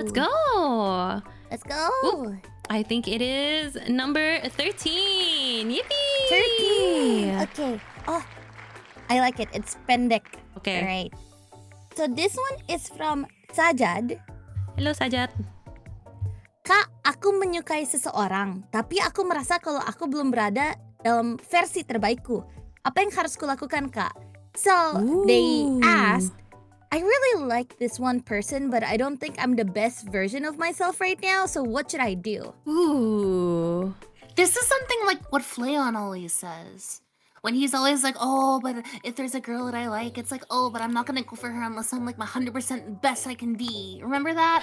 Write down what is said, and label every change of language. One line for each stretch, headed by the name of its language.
English: Let's go. Let's go. Ooh. I think it is number 13. Yippee! 13. Okay. Oh, I like it. It's
Indonesian: pendek.
English: Okay. All right. So this one is from Sajad. Hello, Sajad.
Indonesian: Kak, aku menyukai seseorang, tapi aku merasa kalau aku belum berada dalam versi terbaikku. Apa yang harus kulakukan, Kak?
English: So, they asked, I really like this one person, but I don't think I'm the best version of myself right now, so what should I do? Ooh. This is something like what Fleon always says. When he's always like, oh, but if there's a girl that I like, it's like, oh, but I'm not gonna go for her unless I'm like my 100% best I can be. Remember that?